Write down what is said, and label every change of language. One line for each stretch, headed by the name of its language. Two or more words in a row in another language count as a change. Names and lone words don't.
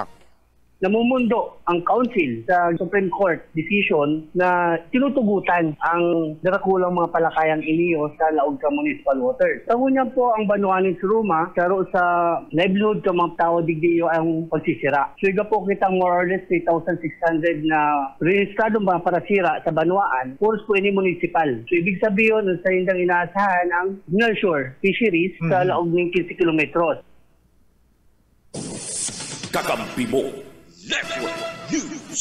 Bikol: Namumundo ang council sa Supreme Court decision na tinutugutan ang darakulang mga palakayang iliyo sa laog sa municipal waters. Tangunya po ang Banwaanin sa Ruma, karo sa livelihood ka mga tao digdiyo ang pagsisira. So iga po kitang
English: more or less
Bikol: 3,600 na rehistrado mga parasira sa Banwaan, puros po ini municipal. So
Filipino: ibig sabihin,
Bikol: sa hindang inaasahan ang
English: nurture fisheries
Bikol: sa laog ng 15 kilometros. Kakampi mo Network News.